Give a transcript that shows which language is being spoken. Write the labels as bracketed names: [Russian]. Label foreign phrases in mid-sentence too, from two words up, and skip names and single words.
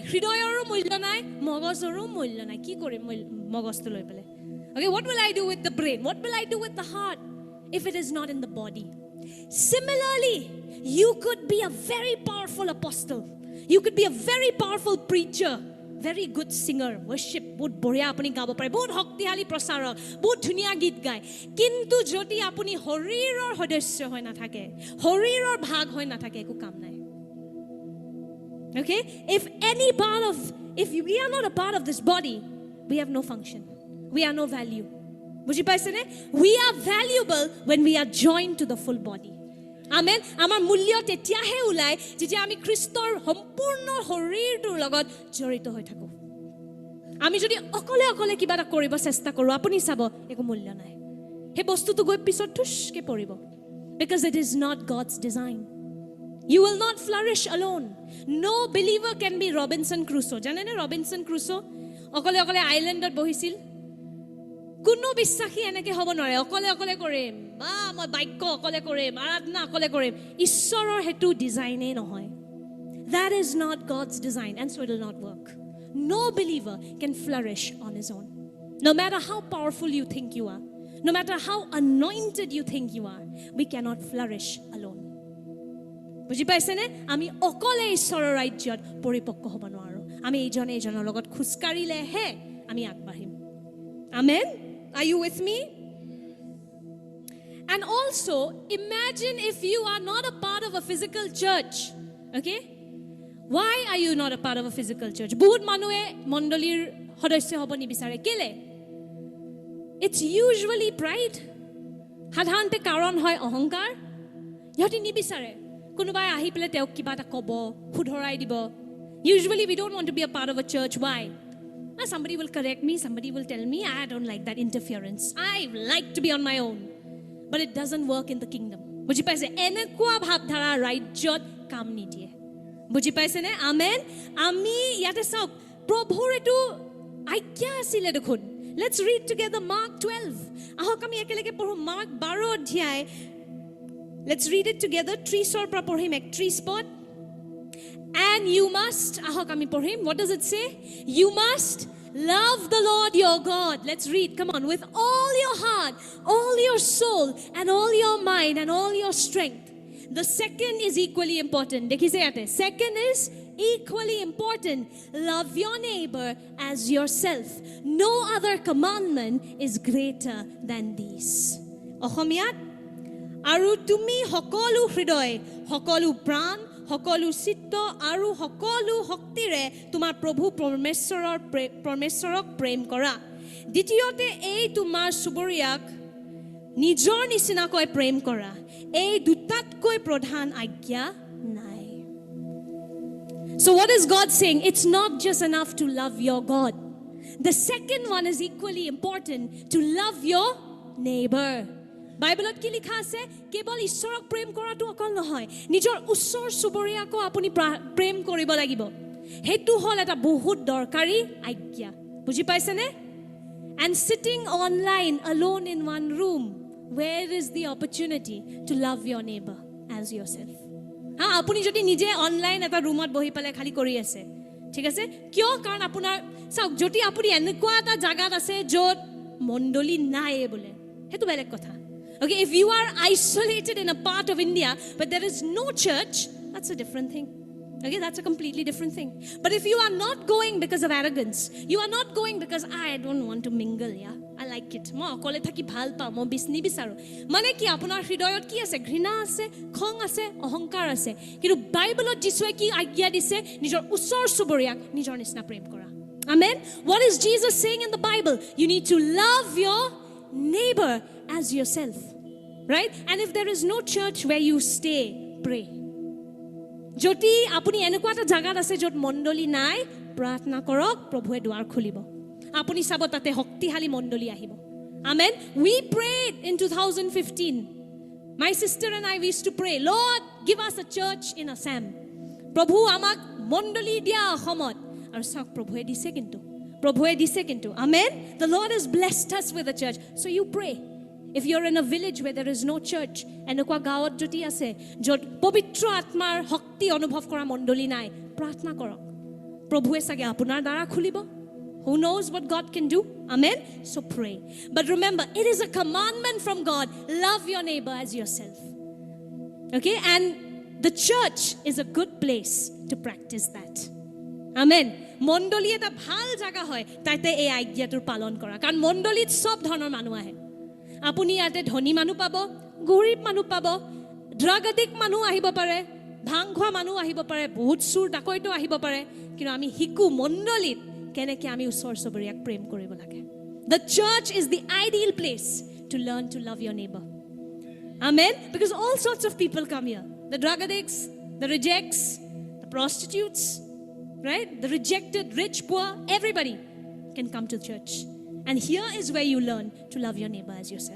[Assamese] হৃদয়ৰো মূল্য নাই, মগজৰো মূল্য নাই. কি কৰিম মগজটো লৈ পেলাই? [English] Okay, what will I do with the brain? What will I do with the heart if it is not in the body? Similarly, you could be a very powerful apostle. You could be a very powerful preacher, very good singer, worship, [Assamese] বহুত বঢ়িয়া আপুনি গাব পাৰে, বহুত শক্তিশালী প্ৰচাৰক, বহুত ধুনীয়া গীত গায়. কিন্তু যদি আপুনি শৰীৰৰ সদস্য হৈ নাথাকে, শৰীৰৰ ভাগ হৈ নাথাকে, একো কাম নাই. [English] Okay? If we are not a part of this body, we have no function. We are no value. [Assamese] বুজি পাইছেনে? [English] We are valuable when we are joined to the full body. Amen. [Assamese] আমাৰ মূল্য তেতিয়াহে ওলাই যেতিয়া আমি খ্ৰীষ্টৰ সম্পূৰ্ণ শৰীৰটোৰ লগত জড়িত হৈ থাকো. আমি যদি অকলে অকলে কিবা এটা কৰিব চেষ্টা কৰো, আপুনি চাব একো মূল্য নাই. সেই বস্তুটো গৈ পিছত ঠুসকে পৰিব. [English] Because it is not God's design. You will not flourish alone. No believer can be Robinson Crusoe. [Assamese] জানেনে Robinson Crusoe? অকলে অকলে আইল্যান্ডত বহিছিল. কোনো বিশ্বাসী এনেকে হ'ব নোৱাৰে. অকলে অকলে কৰিম বা মই বাক্য অকলে কৰিম, আৰাধনা অকলে কৰিম. ঈশ্বৰৰ হেতু ডিজাইনে নহয়. [English] That is not God's design, and so it will not work. No believer can flourish on his own. No matter how powerful you think you are, no matter how anointed you think you are, we cannot flourish alone. [Assamese] বুজি পাইছেনে? আমি অকলে ঈশ্বৰৰ ৰাজ্যত পৰিপক্ক হ'ব নোৱাৰো. আমি এইজনে এইজনৰ লগত খোজকাঢ়িলেহে আমি আগবাঢ়িম. [English] Amen? Are you with me? And also, imagine if you are not a part of a physical church. Okay? Why are you not a part of a physical church? [Assamese] বহুত মানুহে মণ্ডলীৰ সদস্য হ'ব নিবিচাৰে. কেলে? [English] It's usually pride. [Assamese] সাধাৰণতে কাৰণ হয় অহংকাৰ. ইহঁতি নিবিচাৰে. কোনোবাই আহি পেলাই তেওঁক কিবা এটা ক'ব, শুধৰাই দিব. [English] Usually we don't want to be a part of a church. Why? Somebody will correct me, somebody will tell me, I don't like that interference. I like to be on my own. But it doesn't work in the kingdom. [Assamese] বুজি পাইছে? এনেকুৱা ভাৱধাৰা ৰাজ্যত কাম নিদিয়ে. বুজি পাইছেনে? আমেন? আমি ইয়াতে চাওক প্ৰভুৰ এইটো আজ্ঞা আছিলে দেখোন. [English] Let's read together Mark 12. [Assamese] আহক আমি একেলগে পঢ়ো মাৰ্ক 12 অধ্যায়. [English] Let's read it together. [Assamese] 30 পৰা পঢ়িম 31 পদ. [English] And you must, [Assamese] আহক আমি পঢ়িম, [English] what does it say? You must love the Lord your God. Let's read, come on, with all your heart, all your soul, and all your mind, and all your strength. The second is equally important. Dekhi se aate. Second is equally important. Love your neighbor as yourself. No other commandment is greater than these. [Assamese] অসমীয়াত, আৰু তুমি সকলো হৃদয়, সকলো প্ৰাণ, সকলো চিত্ত আৰু সকলো শক্তিৰে তোমাৰ প্ৰভু পৰমেশ্বৰক প্ৰেম কৰা. দ্বিতীয়তে এই তোমাৰ চুবুৰীয়াক নিজৰ নিচিনাকৈ প্ৰেম কৰা. এই দুটাতকৈ প্ৰধান আজ্ঞা নাই. [English] So what is God saying? It's not just enough to love your God. The second one is equally important, to love your neighbor. [Assamese] বাইবেলত কি লিখা আছে? কেৱল ঈশ্বৰক প্ৰেম কৰাটো অকল নহয়, নিজৰ ওচৰ চুবুৰীয়াকো আপুনি প্ৰেম কৰিব লাগিব. হেতু হ'ল এটা বহুত দৰকাৰী আজ্ঞা. বুজি পাইছেনে? [English] And sitting online alone in one room, where is the opportunity to love your neighbor as yourself? [Assamese] আপুনি যদি নিজে অনলাইন এটা ৰুমত বহি পেলাই খালি কৰি আছে, ঠিক আছে? কিয়? কাৰণ আপোনাৰ চাওক, যদি আপুনি এনেকুৱা এটা জাগাত আছে য'ত মণ্ডলী নাই বোলে, সেইটো বেলেগ কথা. [English] Okay, if you are isolated in a part of India, but there is no church, that's a different thing. Okay, that's a completely different thing. But if you are not going because of arrogance, you are not going because I don't want to mingle, yeah, I like it. [Assamese] মই অকলে থাকি ভাল পাওঁ, মই নিবিচাৰোঁ. মানে কি আপোনাৰ হৃদয়ত কি আছে? ঘৃণা আছে, খং আছে, অহংকাৰ আছে. কিন্তু বাইবেলত যীশুৱে কি আজ্ঞা দিছে? নিজৰ ওচৰ চুবুৰীয়াক নিজৰ নিচিনা প্ৰেম কৰা. [English] Amen. What is Jesus saying in the Bible? You need to love your neighbor as yourself. Right? And if there is no church where you stay, pray. [Assamese] যদি আপুনি এনেকুৱা এটা জাগাত আছে য'ত মণ্ডলী নাই, প্ৰাৰ্থনা কৰক, প্ৰভুৱে দুৱাৰ খুলিব. আপুনি চাব তাতে শক্তিশালী মণ্ডলী আহিব. [English] Amen. We prayed in 2015. My sister and I used to pray, Lord, give us a church in Assam. [Assamese] প্ৰভু আমাক মণ্ডলী দিয়া অসমত. আৰু চাওক প্ৰভুৱে দিছে কিন্তু. [English] Amen. The Lord has blessed us with a church. So you pray. If you're in a village where there is no church, [Assamese] এনেকুৱা গাঁৱত যদি আছে য'ত পবিত্ৰ আত্মাৰ শক্তি অনুভৱ কৰা মণ্ডলী নাই, প্ৰাৰ্থনা কৰক. প্ৰভুৱে চাগে আপোনাৰ দ্বাৰা খুলিব. [English] Who knows what God can do? Amen. So pray. But remember, it is a commandment from God. Love your neighbor as yourself. Okay? And the church is a good place to practice that. Amen. [Assamese] মণ্ডলী এটা ভাল জাগা হয় তাতে এই আজ্ঞাটোৰ পালন কৰা. কাৰণ মণ্ডলীত সব ধৰণৰ মানুহ আহে. আপুনি ইয়াতে ধনী মানুহ পাব, গৰীব মানুহ পাব, [English] drug addict [Assamese] মানুহ আহিব পাৰে, ভাং খোৱা মানুহ আহিব পাৰে, বহুত চুৰ ডাকৈতো আহিব পাৰে. কিন্তু আমি শিকো মণ্ডলীত কেনেকৈ আমি ওচৰ চুবুৰীয়াক প্ৰেম কৰিব লাগে. [English] The church is the ideal place to learn to love your neighbor. Amen. Because all sorts of people come here. The drug addicts, the rejects, the prostitutes, right? The rejected, rich, poor, everybody can come to church. And here is where you learn to love your neighbor as yourself.